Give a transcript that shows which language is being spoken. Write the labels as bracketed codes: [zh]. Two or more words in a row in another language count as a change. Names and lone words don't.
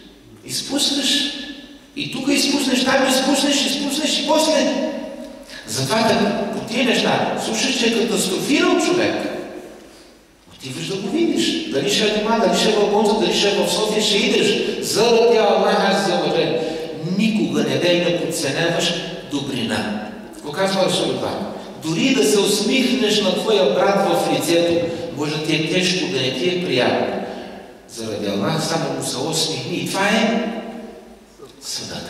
[bg] И тук изпуснеш, там изпуснеш и после. Затова по тия неща, слушаш, че е катастрофирал човек. Отиваш да го видиш. Дали ще е дома, дали ще е в болница, дали ще е в София, ще идеш. Заради [ar] الله عز وجل. [bg] Никога не дай да подценяваш добрина. Какво казва Расулуллах? Дори да се усмихнеш на твоя брат в лицето, може да ти е тежко, да не ти е приятно. Заради Аллах само му се усмихни. И това е садака.